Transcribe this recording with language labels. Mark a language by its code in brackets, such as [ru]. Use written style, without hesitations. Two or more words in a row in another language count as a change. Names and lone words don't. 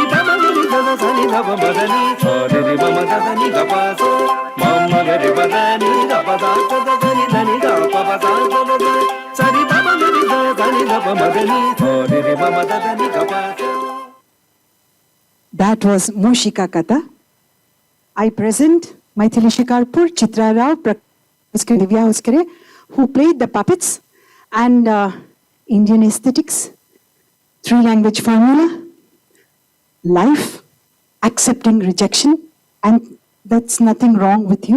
[en] ಧಮನಿ ಧಮ ಸರಿ ಧಮ ಮದನಿ ಸರಿ ಮಮ ಧನಿ ದಪಸೋ ಮಮ್ಮಗರಿ ಮದನಿ ದಪಸಾಗದ ಸರಿ ಧನಿ ದಪಸಾಗದ ಸರಿ ಧಮನಿ ಧನಿ ಧಮ ಮದನಿ ಸರಿ ಮಮ ಧನಿ ದಪಸೋ. That was Mushika Katha. I present Maithili Shikarpur, Chitra Rao, Divya Hoskere, who played the puppets, and Indian aesthetics, 3-language formula, life, accepting rejection, and that's nothing wrong with you.